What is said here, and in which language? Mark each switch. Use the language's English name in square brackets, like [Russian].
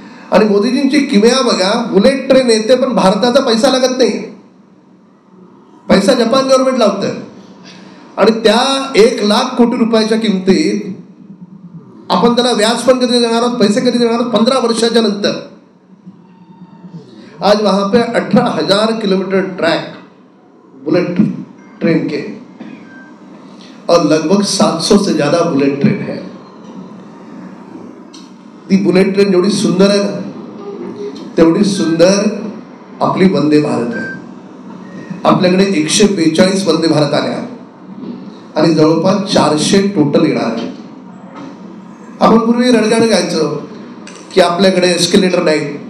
[Marathi] आणि मोदीजींची किमया बघा, बुलेट ट्रेन येते पण भारताचा पैसा लागत नाही, पैसा जपान गव्हर्नमेंट लावतंय. आणि त्या 1 लाख कोटी रुपयाच्या किमतीत आपण त्याला व्याज पण कधी देणार आहोत, पैसे कधी देणार आहोत? 15 वर्षाच्या नंतर. [Hindi] आज वहां पे 18,000 किलोमीटर ट्रैक बुलेट ट्रेन के और लगभग 700 से ज्यादा बुलेट ट्रेन है. [Marathi] ती बुलेट ट्रेन जेवढी सुंदर आहे ना तेवढी सुंदर आपली वंदे भारत आहे. आपल्याकडे 142 वंदे भारत आल्या आणि जवळपास 400 टोटल येणार आहे. आपण पूर्वी रडगाणं गायचो की आपल्याकडे एस्केलेटर नाही.